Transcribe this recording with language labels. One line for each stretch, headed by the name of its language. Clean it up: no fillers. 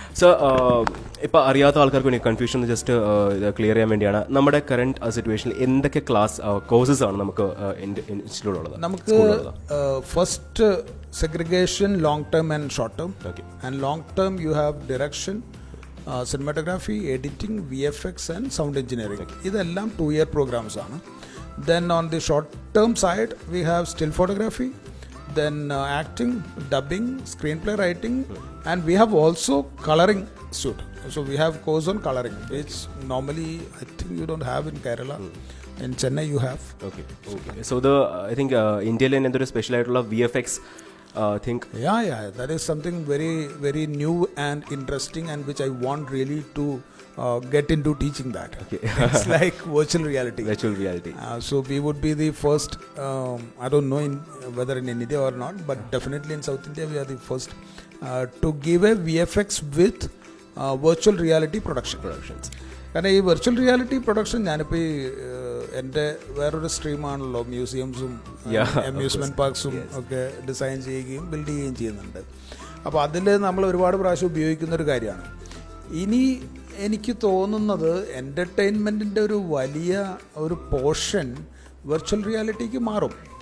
Malayalam: So ഇപ്പോൾ അറിയാത്ത ആൾക്കാർക്ക് വേണ്ടി കൺഫ്യൂഷൻ ജസ്റ്റ് ക്ലിയർ ചെയ്യാൻ വേണ്ടിയാണ്, നമ്മുടെ കറന്റ് സിറ്റുവേഷനിൽ എന്തൊക്കെ കോഴ്സസ് ആണ് നമുക്ക് ഇൻസ്റ്റിറ്റ്യൂട്ടിലുള്ളത്? നമുക്ക്
English: First segregation long term and short term. And long term you have direction, cinematography, editing, VFX and sound engineering.
Malayalam: ഇതെല്ലാം 2-year പ്രോഗ്രാംസ് ആണ്.
English: Then on the short term side we have still photography, then acting, dubbing, screenplay writing, and we have also coloring suit. So we have course on coloring, which normally I think you don't have in Kerala. In Chennai you have. Okay. So I think
Malayalam: India le endoru special aayittulla VFX think.
English: Yeah, that is something very very new and interesting, and which I want really to get into teaching that. Okay. It's like virtual reality. So we would be the first, I don't know whether in India or not, but definitely in South India we are the first to give a VFX with virtual reality productions.
Malayalam: കാരണം ഈ virtual reality production, ഞാനിപ്പോൾ ഈ എൻ്റെ വേറൊരു സ്ട്രീമാണല്ലോ, മ്യൂസിയംസും amusement പാർക്സും ഒക്കെ design ചെയ്യുകയും build ചെയ്യുകയും ചെയ്യുന്നുണ്ട്. അപ്പോൾ അതിൽ നമ്മൾ ഒരുപാട് പ്രാവശ്യം ഉപയോഗിക്കുന്നൊരു കാര്യമാണ്. ഇനി എനിക്ക് തോന്നുന്നത് എൻ്റർടൈൻമെൻറ്റിൻ്റെ ഒരു വലിയ ഒരു പോർഷൻ വെർച്വൽ റിയാലിറ്റിക്ക് മാറും.